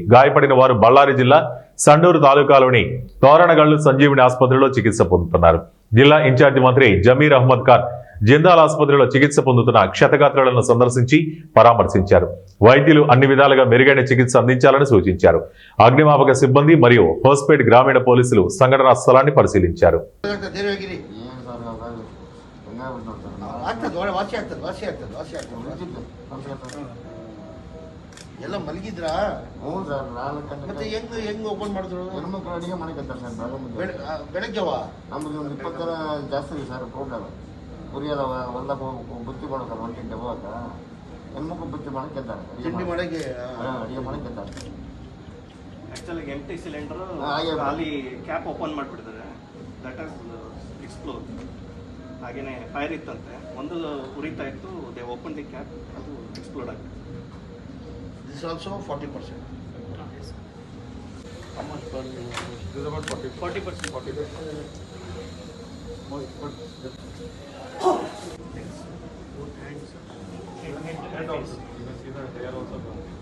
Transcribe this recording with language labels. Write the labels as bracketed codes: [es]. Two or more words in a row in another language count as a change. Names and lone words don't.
[te] గాయపడిన వారు బళ్ళారి జిల్లా సండూరు తాలూకాలోని తోరణగల్లు సంజీవిని ఆసుపత్రిలో చికిత్స పొందుతున్నారు. జిల్లా ఇన్ఛార్జి మంత్రి జమీర్ అహ్మద్ ఖాన్ జిందాల్ ఆసుపత్రిలో చికిత్స పొందుతున్న క్షతగాత్రులను సందర్శించి పరామర్శించారు. వైద్యులు అన్ని విధాలుగా మెరుగైన చికిత్స అందించాలని సూచించారు. అగ్నిమాపక సిబ్బంది మరియు హోస్పేట్ గ్రామీణ పోలీసులు సంఘటనా స్థలాన్ని పరిశీలించారు. [kn] ಎಲ್ಲ ಮಲಗಿದ್ರಾ? ಮತ್ತೆ ಹೆಂಗ್ ಓಪನ್ ಮಾಡಿದ್ರು? ಬೆಳಗ್ಗೆವಾ? ನಮ್ದು 20 ಜನ ಜಾಸ್ತಿ ಇದೆ ಸರ್. ಪ್ರೋಗ್ರಾಮ್ ಕುರಿಯದ ಹೊಲ ಬುತ್ತಿ ಮಾಡೋದಲ್ಲ, 1 ಗಂಟೆ ಹೋಗಾಕ ಹೆಣ್ಮಕ್ಳು ಬುತ್ತಿ ಮಾಡಕ್ಕೆ ಇದ್ದಾರೆ. ತಿಂಡಿ ಮಾಡಕ್ಕೆ ಅಡಿಗೆ ಮಾಡಕ್ಕೆ ಇದ್ದಾರೆ. [en] actually empty cylinder [kn] ಖಾಲಿ [en] cap open [kn] ಮಾಡಿಬಿಡ್ತಾರೆ. [en] that is explore. [kn] ಹಾಗೇನೆ ಫೈರ್ ಇತ್ತಂತೆ, ಒಂದು ಉರಿತಾ ಇತ್ತು. [en] they open the cap, [kn] ಅದು ಎಕ್ಸ್ಪ್ಲೋಡ್ ಆಗಿದೆ. [en] This is also 40%. How much per? This is about 40%. 40%. And also, you can see that they are also gone.